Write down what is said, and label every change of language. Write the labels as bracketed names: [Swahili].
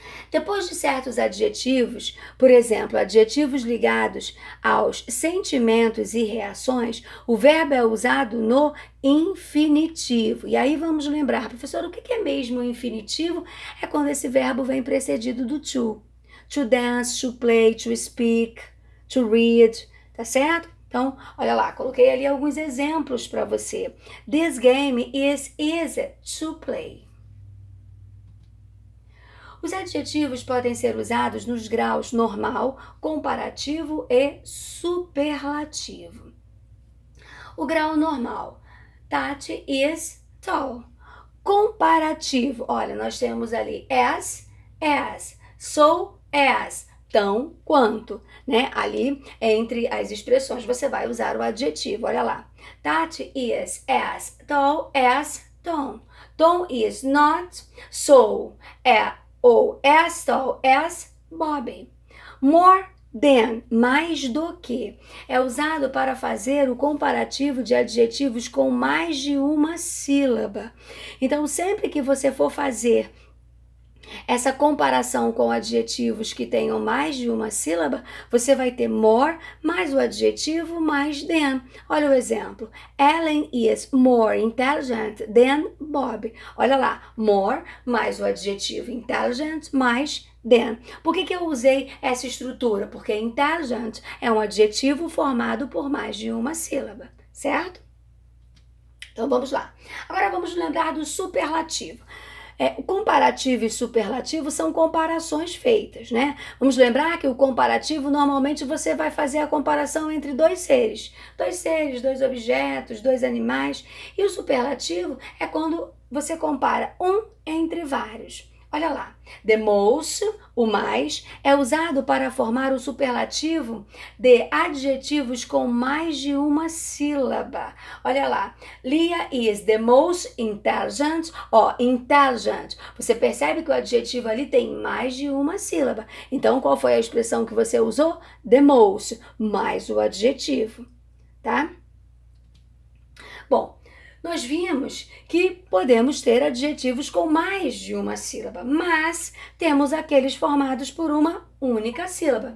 [Portuguese] Depois de certos adjetivos, por exemplo, adjetivos ligados aos sentimentos e reações, o verbo é usado no infinitivo. E aí vamos lembrar, professor, o que é mesmo o infinitivo? É quando esse verbo vem precedido do to. [English] To dance, to play, to speak, to read, [Portuguese] tá certo? Então, olha lá, coloquei ali alguns exemplos para você. [English] This game is easy to play. [Portuguese] Os adjetivos podem ser usados nos graus normal, comparativo e superlativo. O grau normal, [English] Tati is tall. [Portuguese] Comparativo, olha, nós temos ali as, so as, tão quanto, né? Ali, entre as expressões, você vai usar o adjetivo, olha lá. [English] Tati is as tall as Tom. Tom is not so ou as tall as Bobby. More [Portuguese] than, mais do que. É usado para fazer o comparativo de adjetivos com mais de uma sílaba. Então, sempre que você for fazer essa comparação com adjetivos que tenham mais de uma sílaba, você vai ter more mais o adjetivo mais than. Olha o exemplo. Ellen is more intelligent than Bob. Olha lá, more mais o adjetivo intelligent mais than. Por que eu usei essa estrutura? Porque intelligent é um adjetivo formado por mais de uma sílaba, certo? Então vamos lá. Agora vamos lembrar do superlativo. O comparativo e superlativo são comparações feitas, né? Vamos lembrar que o comparativo, normalmente você vai fazer a comparação entre dois seres, dois objetos, dois animais. E o superlativo é quando você compara um entre vários. Olha lá, the most, o mais, é usado para formar o superlativo de adjetivos com mais de uma sílaba. [English] Olha lá, Leah is the most intelligent, intelligent. [Portuguese] Você percebe que o adjetivo ali tem mais de uma sílaba. Então, qual foi a expressão que você usou? The most, mais o adjetivo, tá? Bom, nós vimos que podemos ter adjetivos com mais de uma sílaba, mas temos aqueles formados por uma única sílaba.